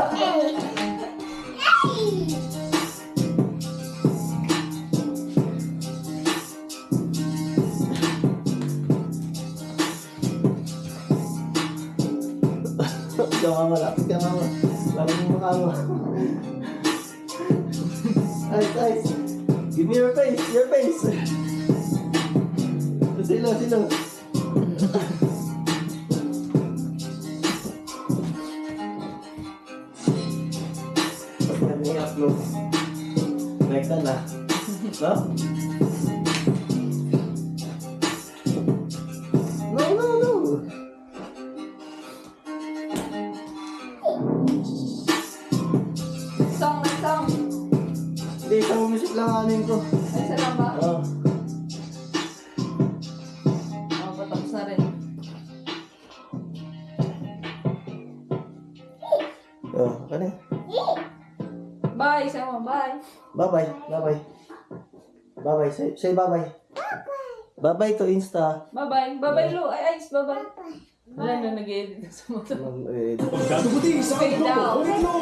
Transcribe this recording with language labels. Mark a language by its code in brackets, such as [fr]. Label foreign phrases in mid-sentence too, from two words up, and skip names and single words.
[tl] Lapit ka mama. Lapit mo mukha mo. Ice. [en] Give me your face. Silo. [tl] Pag i-upload. [en] Like that na. No? No. [tl] isang music lang anin ko. Ay, salamat. Oh. Patapos na rin. Oh, ano? [en] Bye, sama, bye. Bye-bye. Bye-bye. Bye-bye. Say bye-bye. Bye-bye to Insta. Bye-bye. Bye-bye, Lo. Ay, Ice, bye-bye. [tl] Wala na nag-edit sa motor. Eh, Pagkatubuti sa [en] Fade out. [tl] grupo,